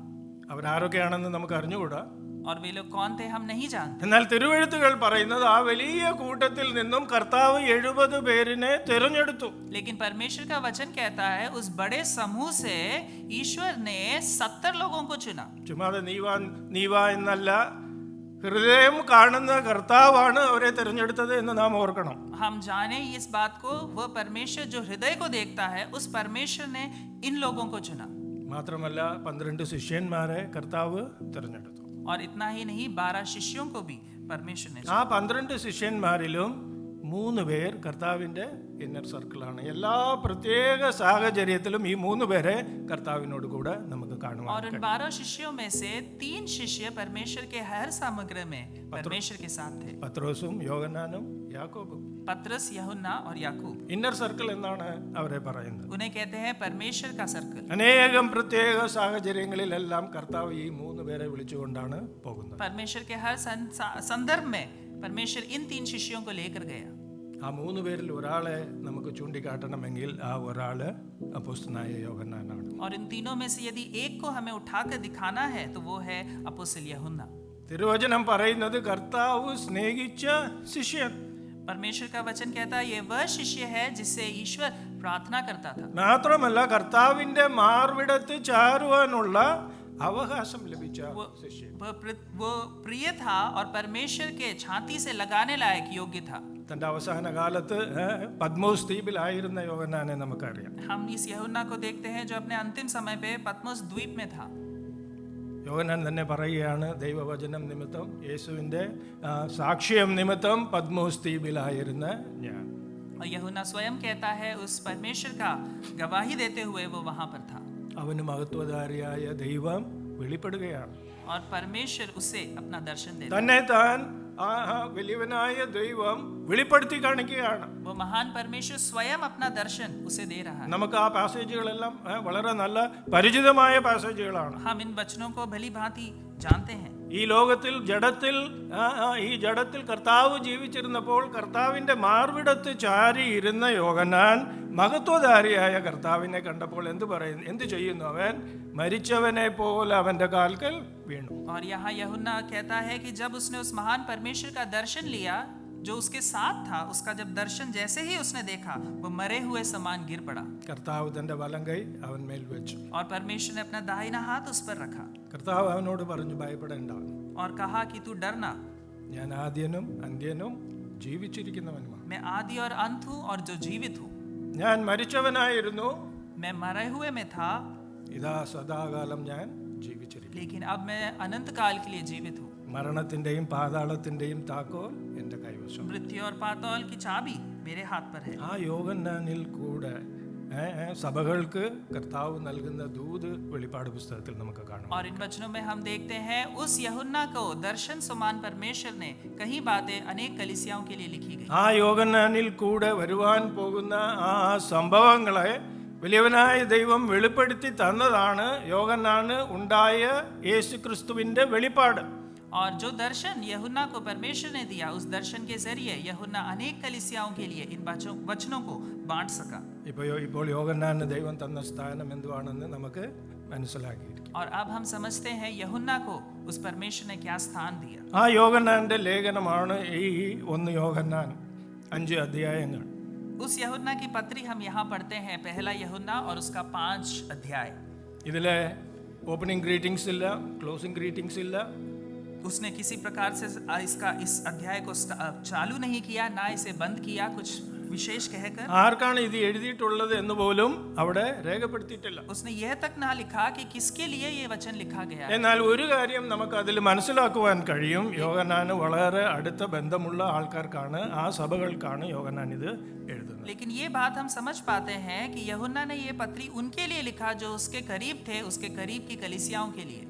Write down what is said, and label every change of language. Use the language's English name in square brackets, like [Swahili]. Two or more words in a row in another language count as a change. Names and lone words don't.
[Malayalam] അവരാരൊക്കെയാണെന്ന് നമുക്ക് അറിഞ്ഞുകൂടാ. [Hindi] और वे लोग कौन थे हम नहीं जानते। [Malayalam] എന്നാൽ തിരുവെഴുത്തുകൾ പറയുന്നത് ആ വലിയ കൂട്ടത്തിൽ നിന്നും കർത്താവ് 70 പേരിനെ തിരഞ്ഞെടുത്തു. [Hindi] लेकिन परमेश्वर का वचन कहता है उस बड़े समूह से ईश्वर ने 70 लोगों को चुना। [Malayalam] ചുമ്മാതെ നീവാ എന്നല്ല, ഹൃദയം കാണുന്ന കർത്താവാണ് അവരെ തിരഞ്ഞെടുത്തത് എന്ന് നാം ഓർക്കണം. [Hindi] हम जाने इस बात को, वह परमेश्वर जो हृदय को देखता है, उस परमेश्वर ने इन लोगों को चुना। [Malayalam] മാത്രമല്ല 12 ശിഷ്യന്മാരെ കർത്താവ് തിരഞ്ഞെടുത്തു. [Hindi] और इतना ही नहीं, 12 शिष्यों को भी परमेश्वर ने [Malayalam] ആ 12 ശിഷ്യന്മാരിലും 3 പേർ കർത്താവിന്റെ [English] inner circle. [Malayalam] എല്ലാ പ്രത്യേക സാഹചര്യത്തിലും ഈ 3 പേരെ കർത്താവിനോട് കൂടെ നമുക്ക് കാണുവാൻ. [Hindi] और इन 12 शिष्यों में से 3 शिष्य परमेश्वर के हर सामग्री में परमेश्वर के साथ थे। [Malayalam] പത്രോസും യോഹന്നാനും യാക്കോബും. [Hindi] पतरस, यूहन्ना और याकूब। [English] inner circle [Malayalam] എന്നാണ് അവരെ പറയുന്നത്. [Hindi] उन्हें कहते हैं परमेश्वर का सर्कल। [Malayalam] അനേകം പ്രത്യേക സാഹചര്യങ്ങളിലെല്ലാം കർത്താവ് ഈ 3 പേരെ വിളിച്ചുകൊണ്ടാണ് പോകുന്നത്. [Hindi] परमेश्वर के हर संदर्भ में परमेश्वर इन 3 शिष्यों को लेकर गया। [Malayalam] ആ 3 പേരിൽ ഒരാളെ നമുക്ക് ചൂണ്ടിക്കാട്ടണമെങ്കിൽ ആ ഒരാള് അപ്പോസ്തലനായ യോഹന്നാനാണ്. [Hindi] और इन तीनों में से यदि एक को हमें उठाकर दिखाना है तो वो है अपोस्तल यूहन्ना। [Malayalam] തിരുവചനം പറയുന്നത് കർത്താവ് സ്നേഹിച്ച ശിഷ്യൻ. [Hindi] परमेश्वर का वचन कहता है ये वह शिष्य है जिससे ईश्वर प्रार्थना करता था। [Malayalam] മാത്രമല്ല കർത്താവിന്റെ മാർവിടത്ത് ചാരുവാനുള്ള അവകാശം ലഭിച്ച ശിഷ്യൻ. [Hindi] वो प्रिय था और परमेश्वर के छाती से लगाने लायक योग्य था। [Malayalam] തന്റെ അവസാന കാലത്ത് പത്മോസ് ദ്വീപിലായിരുന്ന യോഹന്നാനെ നമുക്കറിയാം. [Hindi] हम इस यूहन्ना को देखते हैं जो अपने अंतिम समय पे पत्मोस द्वीप में था। [Malayalam] യോഹന്നാൻ തന്നെ പറയുകയാണ്, ദൈവവചനം നിമിത്തം, യേശുവിന്റെ സാക്ഷ്യം നിമിത്തം പത്മോസ് ദ്വീപിലായിരുന്ന ഞാൻ. [Hindi] और यूहन्ना स्वयं कहता है उस परमेश्वर का गवाही देते हुए वो वहां पर था। [Malayalam] അവന് മഹത്വധാരിയായ ദൈവം വെളിപ്പെടുകയാണ്. [Hindi] और परमेश्वर उसे अपना दर्शन देता है। [Malayalam] തന്നെ താൻ വലിയവനായ ദൈവം വെളിപ്പെടുത്തി കാണിക്കുകയാണ്. [Hindi] वो महान परमेश्वर स्वयं अपना दर्शन उसे दे रहा है। [Malayalam] നമുക്ക് ആ പാസേജുകളെല്ലാം വളരെ നല്ല പരിചിതമായ പാസേജുകളാണ്. [Hindi] हम इन वचनों को भली भांति जानते हैं। [Malayalam] ഈ ലോകത്തിൽ ജഡത്തിൽ കർത്താവ് ജീവിച്ചിരുന്നപ്പോൾ കർത്താവിന്റെ മാർവിടത്ത് ചാരി ഇരുന്ന യോഹന്നാൻ മഹത്വധാരിയായ കർത്താവിനെ കണ്ടപ്പോൾ എന്ത് ചെയ്യുന്നു? അവൻ മരിച്ചവനെ പോലെ അവന്റെ കാൽക്കൽ വീണു. [Hindi] और यहाँ यूहन्ना कहता है कि जब उसने उस महान परमेश्वर का दर्शन लिया जो उसके साथ था, उसका जब दर्शन जैसे ही उसने देखा, वो मरे हुए समान गिर पड़ा [Malayalam] കർത്താവ് തന്റെ വലം കൈ അവൻ മേൽ വെച്ചു. [Hindi] और परमेश्वर ने अपना दाहिना हाथ उस पर रखा [Malayalam] കർത്താവ് അവനോട് പറഞ്ഞു, ഭയപ്പെടേണ്ട, [Hindi] और कहा कि तू डरना, [Malayalam] ഞാൻ ആദ്യനും അന്ത്യനും ജീവിച്ചിരിക്കുന്നവനുമാണ്. [Hindi] मैं आदि और अंत हूँ और जो जीवित हूँ. [Malayalam] ഞാൻ മരിച്ചവനായിരുന്നു, [Hindi] मैं मरे हुए में था, [Malayalam] ഇതാ സദാകാലം ഞാൻ ജീവിച്ചിരിക്കുന്നു. [Hindi] लेकिन अब मैं अनंत काल के लिए जीवित हूँ. [Malayalam] മരണത്തിന്റെയും പാതാളത്തിന്റെയും താക്കോൽ എന്റെ കൈവശം. [Hindi] मृत्यु और पाताल की चाबी मेरे हाथ पर है. [Malayalam] ആ യോഹന്നാനിൽ കൂടെ സഭകൾക്ക് കർത്താവ് നൽകുന്ന ദൂത് വെളിപ്പാട് പുസ്തകത്തിൽ നമുക്ക് കാണാം. [Hindi] और इन वचनों में हम देखते हैं उस यूहन्ना को दर्शन समान परमेश्वर ने कई बातें अनेक कलीसियाओं के लिए लिखी गई. [Malayalam] ആ യോഹന്നാനിൽ കൂടെ വരുവാൻ പോകുന്ന ആ സംഭവങ്ങളെ വലിയവനായ ദൈവം വെളിപ്പെടുത്തി തന്നതാണ് യോഹന്നാന് ഉണ്ടായ യേശുക്രിസ്തുവിന്റെ വെളിപ്പാട്. [Hindi] और जो दर्शन यूहन्ना को परमेश्वर ने दिया, उस दर्शन के जरिए यूहन्ना अनेक कलीसियाओं के लिए इन वचनों को बांट सका. [Malayalam] ഇപ്പോൾ യോഹന്നാന് ദൈവം തന്ന സ്ഥാനം എന്തുവാണെന്ന് നമുക്ക് മനസ്സിലാക്കിയിരിക്കും. [Hindi] और अब हम समझते हैं यूहन्ना को उस परमेश्वर ने क्या स्थान दिया. [Malayalam] ആ യോഹന്നാന്റെ ലേഖനമാണ് ഈ 1 യോഹന്നാൻ 5 അധ്യായങ്ങൾ. [Hindi] उस यूहन्ना की पत्री हम यहाँ पढ़ते हैं, पहला यूहन्ना और उसका 5 अध्याय. [Malayalam] ഇതിലെ [English] opening greetings [Malayalam] ഇല്ല, [English] closing greetings [Malayalam] ഇല്ല. [Hindi] उसने किसी प्रकार से इस अध्याय को चालू नहीं किया, ना इसे बंद किया कुछ विशेष कहकर. [Malayalam] ആർക്കാണ് ഇത് എഴുതിയിട്ടുള്ളത് എന്ന് പോലും അവിടെ രേഖപ്പെടുത്തിയിട്ടില്ല. [Hindi] उसने यह तक ना लिखा कि किसके लिए ये वचन लिखा गया है. [Malayalam] എന്നാൽ ഒരു കാര്യം നമുക്ക് അതിൽ മനസ്സിലാക്കുവാൻ കഴിയും, യോഹന്നാന് വളരെ അടുത്ത ബന്ധമുള്ള ആൾക്കാർക്കാണ്, ആ സഭകൾക്കാണ് യോഹന്നാൻ ഇത് എഴുതുന്നത്. [Hindi] लेकिन ये बात हम समझ पाते हैं कि यूहन्ना ने ये पत्री उनके लिए लिखा जो उसके करीब थे, उसके करीब की कलीसियाओं के लिए.